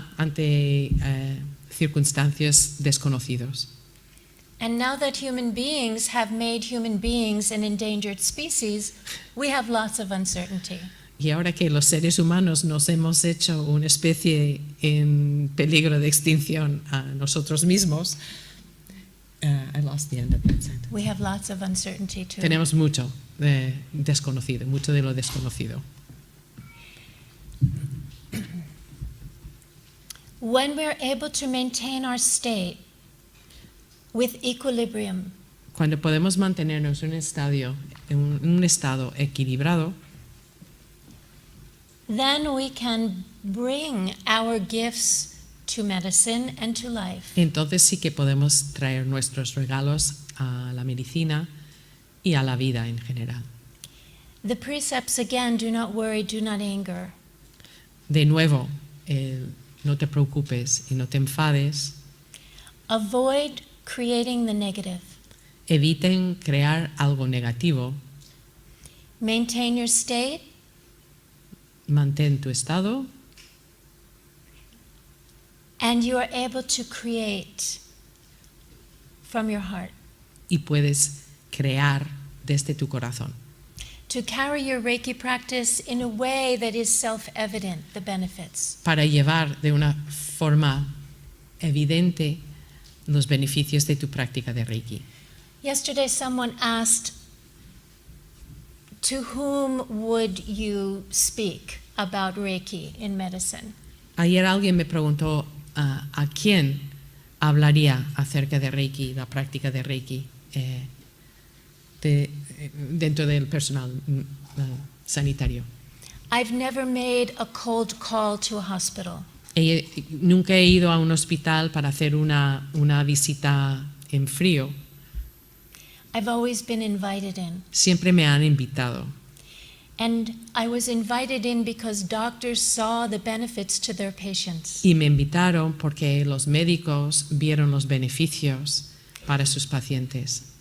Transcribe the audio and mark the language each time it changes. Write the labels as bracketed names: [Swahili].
[Spanish] ante circunstancias desconocidos. [English] And now that human beings have made human beings an endangered species, we have lots of uncertainty. [Spanish] Y ahora que los seres humanos nos hemos hecho una especie en peligro de extinción a nosotros mismos, [English] I lost the end of that sentence. We have lots of uncertainty too. [Spanish] Tenemos mucho desconocido, mucho de lo desconocido. [English] When we're able to maintain our state with equilibrium, [Spanish] Cuando podemos mantenernos en un estado equilibrado, [English] then we can bring our gifts to medicine and to life. [Spanish] entonces sí que podemos traer nuestros regalos a la medicina y a la vida en general. [English] The precepts again, do not worry, do not anger. [Spanish] De nuevo, no te preocupes y no te enfades. [English] Avoid creating the negative. [Spanish] Eviten crear algo negativo. [English] Maintain your state. [Spanish] Mantén tu estado. [English] And you are able to create from your heart. [Spanish] Y puedes crear desde tu corazón. [English] To carry your Reiki practice in a way that is self-evident, the benefits. [Spanish] Para llevar de una forma evidente los beneficios de tu práctica de Reiki. [English] Yesterday someone asked, to whom would you speak about Reiki in medicine? [Spanish] Ayer alguien me preguntó a quién hablaría acerca de Reiki, la práctica de Reiki, dentro del personal sanitario. [English] I've never made a cold call to a hospital. [Spanish] Nunca he ido a un hospital para hacer una visita en frío. [English] I've always been invited in. [Spanish] Siempre me han invitado. [English] And I was invited in because doctors saw the benefits to their patients. [Spanish] Y me invitaron porque los médicos vieron los beneficios para sus pacientes.